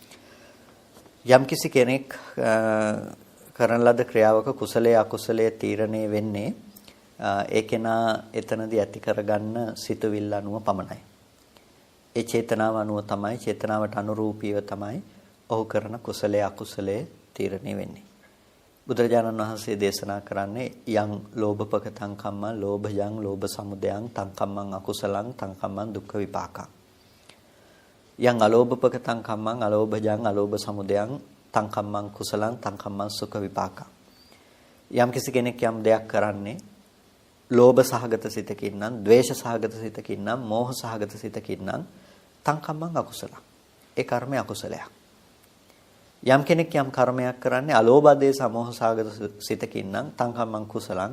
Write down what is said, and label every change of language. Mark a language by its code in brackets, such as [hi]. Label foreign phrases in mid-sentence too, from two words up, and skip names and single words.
[si] යම්කිසි කෙනෙක් කරන ලද ක්‍රියාවක කුසලයේ අකුසලයේ තීරණය වෙන්නේ ඒ කෙනා එතනදී ඇති කරගන්න සිතුවිල්ල අනුව පමණයි. ඒ චේතනාව අනුව තමයි, චේතනාවට අනුරූපීව තමයි ඔහු කරන කුසලයේ අකුසලයේ තීරණය වෙන්නේ. බුදුරජාණන් වහන්සේ දේශනා කරන්නේ [pi] යං ලෝභපකතං කම්මං ලෝභයං ලෝභ සමුදයං තං කම්මං අකුසලං තං කම්මං දුක්ඛ විපාකං. යං අලෝභපකතං කම්මං අලෝභයං අලෝභ සමුදයං තං කම්මං කුසලං තං කම්මං සුඛ විපාකං. [si] යම් කිසි කෙනෙක් යම් දෙයක් කරන්නේ ලෝභ සහගත සිතකින් නම්, ද්වේෂ සහගත සිතකින් නම්, මෝහ සහගත සිතකින් නම් [pi] තං කම්මං අකුසලං. [si] ඒ කර්මය අකුසලයක්. යම් කෙනෙක් යම් කර්මයක් කරන්නේ අලෝභ දේශ මොහ සහගත සිතකින් නම් [pi] තං කම්මං කුසලං.